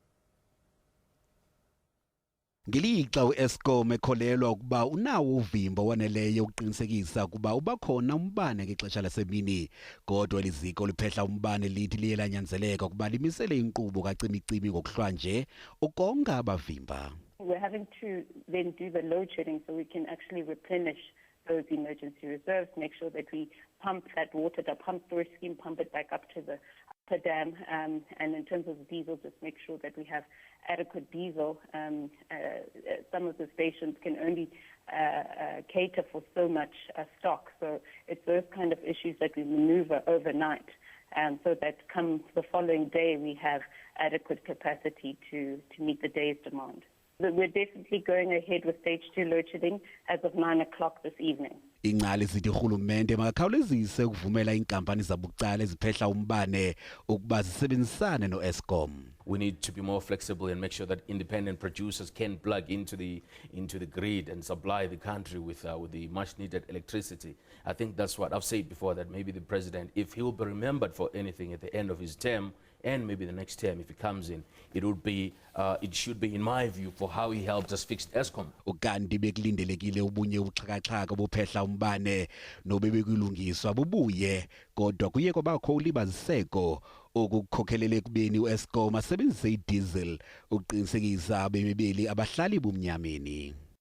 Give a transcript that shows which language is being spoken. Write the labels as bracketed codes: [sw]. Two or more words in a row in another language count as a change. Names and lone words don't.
[xh] Ngelixa u-Eskom ekholelwa ukuba unawo uvimbo waneleyo ukuqinisekisa ukuba ubakhona umbane ngexesha lasemini, kodwa Eliziko liphehla umbane lithi liye lanyanzeleka ukuba limisele inkqubo kacimi-cimi ngokuhlwanje ukonga abavimba. [en] We're having to then do the load shedding so we can actually replenish those emergency reserves, make sure that we pump that water, the pump storage scheme, pump it back up to the upper dam, and in terms of diesel, just make sure that we have adequate diesel. Some of the stations can only cater for so much stock, so it's those kind of issues that we maneuver overnight, so that come the following day we have adequate capacity to meet the day's demand. We're definitely going ahead with stage 2 load shedding as of 9 o'clock this evening. [xh] Ingcali zithi urhulumente makakhawulezise ukuvumela iinkampani zabucala eziphehla umbane ukuba zisebenzisane no-Eskom. [en] We need to be more flexible and make sure that independent producers can plug into the grid and supply the country with the much needed electricity. I think that's what I've said before, that maybe the president, if he will be remembered for anything at the end of his term, and maybe the next term if he comes in, it should be, in my view, for how he helped us fix Eskom. [xh] Ukanti bekulindelekile ubunye ubuxhakaxhaka bophehla umbane nobebekuyilungiswa bubuye, kodwa kuye kwabakho ulibaziseko okukhokhelele ekubeni u-Eskom asebenzise iDiesel ukuqinisekisa abemi beli abahlali bumnyameni.